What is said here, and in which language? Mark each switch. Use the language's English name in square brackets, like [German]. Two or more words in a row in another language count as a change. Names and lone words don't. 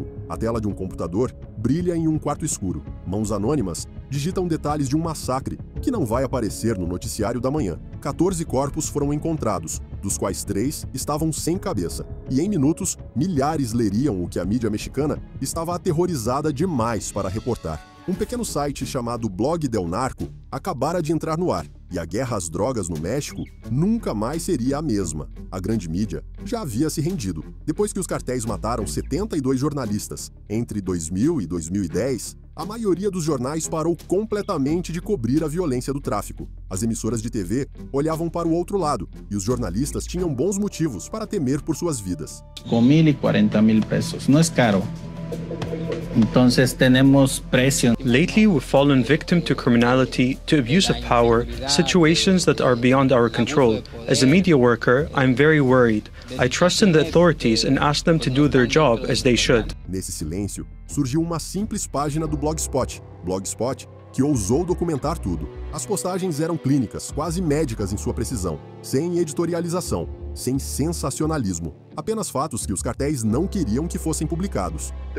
[Portuguese] A tela de um computador brilha em um quarto escuro. Mãos anônimas digitam detalhes de um massacre que não vai aparecer no noticiário da manhã. 14 corpos foram encontrados, dos quais 3 estavam sem cabeça. E em minutos, milhares leriam o que a mídia mexicana estava aterrorizada demais para reportar. Um pequeno site chamado Blog del Narco acabara de entrar no ar, e a guerra às drogas no México nunca mais seria a mesma. A grande mídia já havia se rendido. Depois que os cartéis mataram 72 jornalistas entre 2000 e 2010, a maioria dos jornais parou completamente de cobrir a violência do tráfico. As emissoras de TV olhavam para o outro lado, e os jornalistas tinham bons motivos para temer por suas vidas. [Spanish] 5,000 y 40,000 pesos. No es caro. Entonces tenemos presión. [English] Lately, we've fallen victim to criminality, to abuse of power, situations that are beyond our control. As a media worker, I'm very worried. I trust in the authorities and ask them to do their job as they should. [Portuguese] Nesse silêncio, surgiu uma simples página do Blogspot, que ousou documentar tudo. As postagens eram clínicas, quase médicas em sua precisão, sem editorialização, sem sensacionalismo. Apenas fatos que os cartéis não queriam que fossem publicados.